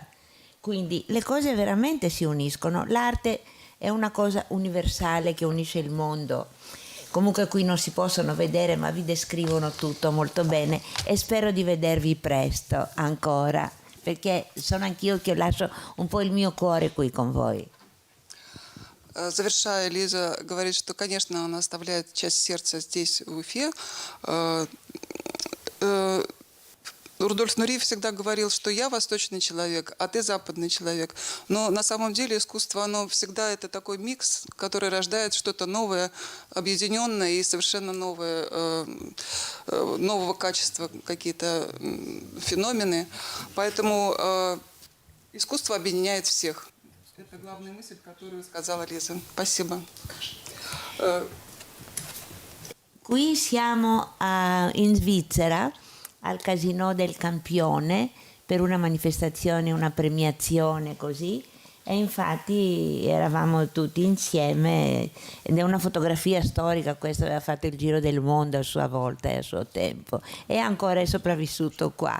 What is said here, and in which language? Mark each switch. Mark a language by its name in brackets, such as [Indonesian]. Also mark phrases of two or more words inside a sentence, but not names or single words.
[Italian] Quindi le cose veramente si uniscono, l'arte è una cosa universale che unisce il mondo. Comunque qui non si possono vedere, ma vi descrivono tutto molto bene e spero di vedervi presto ancora, perché sono anch'io che lascio un po' il mio cuore qui con voi. [Russian] Завершая, Лиза говорит, что, конечно, она оставляет часть сердца здесь, в Уфе. Рудольф Нуриев всегда говорил, что я восточный человек, а ты западный человек. Но на самом деле искусство, оно всегда это такой микс, который рождает что-то новое, объединенное и совершенно новое, нового качества какие-то феномены. Поэтому искусство объединяет всех. Это главная мысль, которую сказала Лиза. Спасибо. [Italian] Qui siamo in Svizzera, al Casino del Campione, per una manifestazione, una premiazione così, e infatti eravamo tutti insieme ed è una fotografia storica, questo aveva fatto il giro del mondo a sua volta e a suo tempo e ancora è sopravvissuto qua.